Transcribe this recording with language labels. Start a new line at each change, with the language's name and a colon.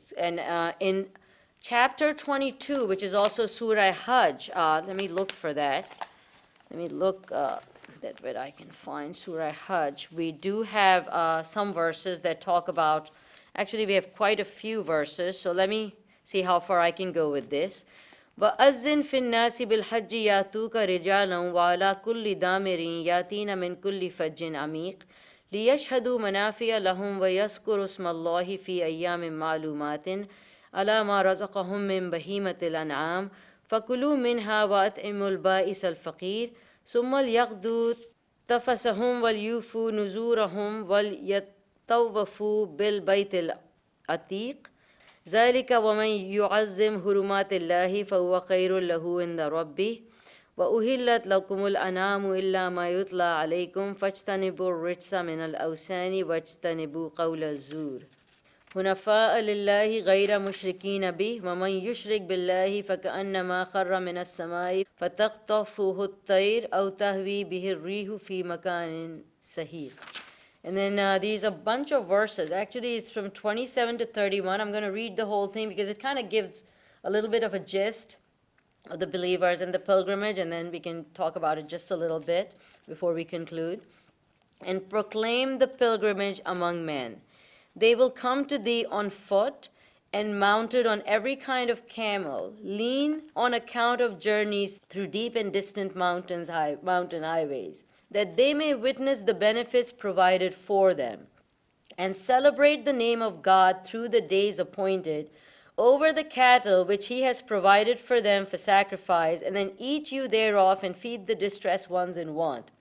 English: And in chapter 22, which is also Surah Hajj, let me look for that. Let me look that where I can find Surah Hajj. We do have some verses that talk about, actually we have quite a few verses, so let me see how far I can go with this.
Arabic: وَأَذِّن فِي النَّاسِ بِالْحَجِّ يَأْتُوكَ رِجَالًا وَعَلَى كُلِّ دَامِرٍ يَأْتِينَ مِنْ كُلِّ فَجٍّ عَمِيقٍ لِيَشْهَدُوا مَنَافِعَ لَهُمْ وَيَذْكُرُوا اسْمَ اللَّهِ فِي أَيَّامٍ مَّعْلُومَاتٍ عَلَى مَا رَزَقَهُم مِّن بَهِيمَةِ الْأَنْعَامِ فَكُلُوا مِنْهَا وَأَطْعِمُوا الْبَائِسَ الْفَقِيرَ ثُمَّ لْيَقْضُوا تَفَثَهُمْ وَلْيُوفُوا نُذُورَهُمْ وَلْيَطَّوَّفُوا بِالْبَيْتِ الْعَتِيقِ ذلك ومن يعظم حرمات الله فهو خير له عند ربه وأهلت لكم الأنعام إلا ما يتلى عليكم فاجتنبوا الرجس من الأوثان واجتنبوا قول الزور حنفاء لله غير مشركين به ومن يشرك بالله فكأنما خر من السماء فتخطفه الطير أو تهوي به الريح في مكان سهيق.
English: And then these a bunch of verses. Actually, it's from 27 to 31. I'm going to read the whole thing because it kind of gives a little bit of a gist of the believers and the pilgrimage, and then we can talk about it just a little bit before we conclude. And proclaim the pilgrimage among men. They will come to thee on foot and mounted on every kind of camel, lean on account of journeys through deep and distant mountain highways, that they may witness the benefits provided for them, and celebrate the name of God through the days appointed, over the cattle which he has provided for them for sacrifice, and then eat you thereof, and feed the distressed ones in want.